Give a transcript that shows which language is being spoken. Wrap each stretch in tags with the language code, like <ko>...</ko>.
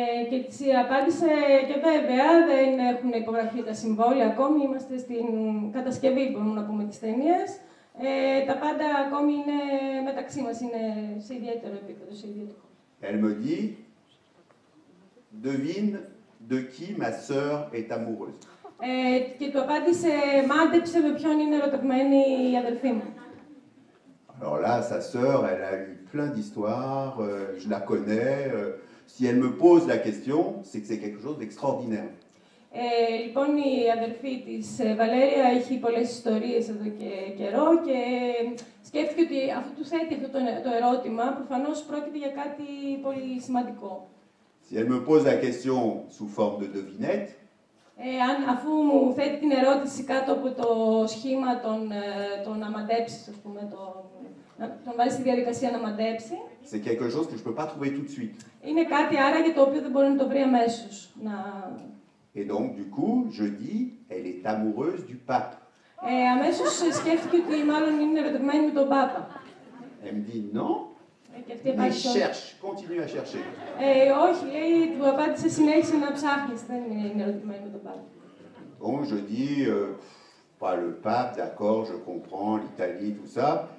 <el>Και της απάντησε και βέβαια δεν έχουν υπογραφεί τα συμβόλαια ακόμη, είμαστε στην κατασκευή, μπορούμε να πούμε, της ταινίας. Τα πάντα ακόμη είναι μεταξύ μας, είναι σε ιδιαίτερο επίπεδο, σε ιδιαίτερο.</el> <fr>Elle me dit, devine de qui ma sœur est amoureuse.</fr> <el>Και του απάντησε, μάντεψε με ποιον είναι ερωτευμένη η αδελφή μου.</el> <fr>Alors là, sa sœur, elle a eu plein d'histoires, je la connais. Si elle me pose la question, c'est que c'est quelque chose d'extraordinaire.</fr> <el>Λοιπόν, η αδελφή της Βαλέρια έχει πολλές ιστορίες εδώ και καιρό και σκέφτηκε ότι αφού του θέτει αυτό το ερώτημα, προφανώς πρόκειται για κάτι πολύ σημαντικό.</el> <fr>Si elle me pose la question sous forme de devinette,</fr> <el>αφού μου θέτει την ερώτηση κάτω από το σχήμα το να μαντέψεις, ας πούμε, τον βάλει στη διαδικασία να μαντέψει.</el> <fr>c'est quelque chose que je ne peux pas trouver tout de suite.</fr> <el>Είναι κάτι άραγε το οποίο δεν μπορεί να το βρει αμέσως.</el> <fr>Et donc, du coup, je dis, elle est amoureuse du pape.</fr> <el>Αμέσως σκέφτηκε ότι μάλλον είναι ερωτευμένη με τον Πάπα.</el> <fr>Elle me dit non, mais cherche, continue à chercher.</fr> <el>Όχι, λέει, του απάντησε, συνέχισε να ψάχνεις, δεν είναι ερωτευμένη με τον Πάπα.</el> <fr>Donc, je dis, pas le pape, d'accord, je comprends, l'Italie, tout ça.</fr>